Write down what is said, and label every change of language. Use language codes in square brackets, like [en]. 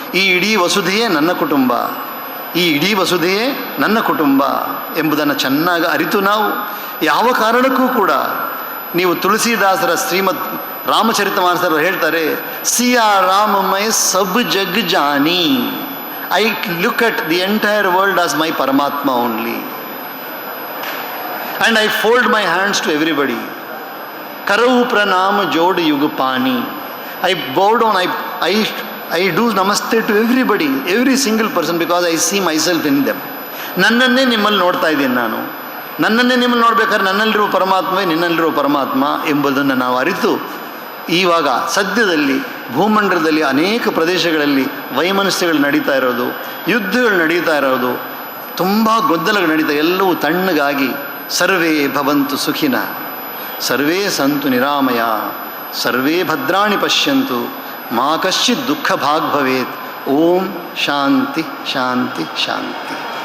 [kn] ಈ ಇಡೀ ವಸುಧೆಯೇ ನನ್ನ ಕುಟುಂಬ, ಈ ಇಡೀ ವಸುಧೆಯೇ ನನ್ನ ಕುಟುಂಬ ಎಂಬುದನ್ನು ಚೆನ್ನಾಗಿ ಅರಿತು ನಾವು ಯಾವ ಕಾರಣಕ್ಕೂ ಕೂಡ, ನೀವು ತುಳಸಿದಾಸರ ಶ್ರೀಮದ್ ರಾಮಚರಿತಮಾನಸರು ಹೇಳ್ತಾರೆ, [awa] ಸಿಯಾ ರಾಮಮಯ ಸಬ್ ಜಗ್ ಜಾನಿ, [en] I look at the entire world as my Paramatma only and I fold my hands to everybody. [awa] Karau pranam jod yug pani. [en] I bow down, I do namaste to everybody, every single person, because I see myself in them. [kn] ನನ್ನನ್ನೇ ನಿಮ್ಮಲ್ಲಿ ನೋಡ್ತಾ ಇದ್ದೀನಿ ನಾನು. ನನ್ನನ್ನೇ ನಿಮ್ಮಲ್ಲಿ ನೋಡ್ಬೇಕಾದ್ರೆ ನನ್ನಲ್ಲಿರುವ ಪರಮಾತ್ಮವೇ ನಿನ್ನಲ್ಲಿರುವ ಪರಮಾತ್ಮ ಎಂಬುದನ್ನು ನಾವು ಅರಿತು, ಇವಾಗ ಸದ್ಯದಲ್ಲಿ ಭೂಮಂಡಲದಲ್ಲಿ ಅನೇಕ ಪ್ರದೇಶಗಳಲ್ಲಿ ವೈಮನಸ್ಯಗಳು ನಡೀತಾ ಇರೋದು, ಯುದ್ಧಗಳು ನಡೀತಾ ಇರೋದು, ತುಂಬ ಗೊಂದಲಗಳು ನಡೀತಾ, ಎಲ್ಲವೂ ತಣ್ಣಗಾಗಿ [sa] ಸರ್ವೇ ಭವಂತು ಸುಖಿನ, ಸರ್ವೇ ಸಂತು ನಿರಾಮಯ, ಸರ್ವೇ ಭದ್ರಾಣಿ ಪಶ್ಯಂತು, ಮಾ ಕಶ್ಚಿತ್ ದುಃಖ ಭಾಗ್ ಭವೇತ್. [kn] ಓಂ ಶಾಂತಿ ಶಾಂತಿ ಶಾಂತಿ.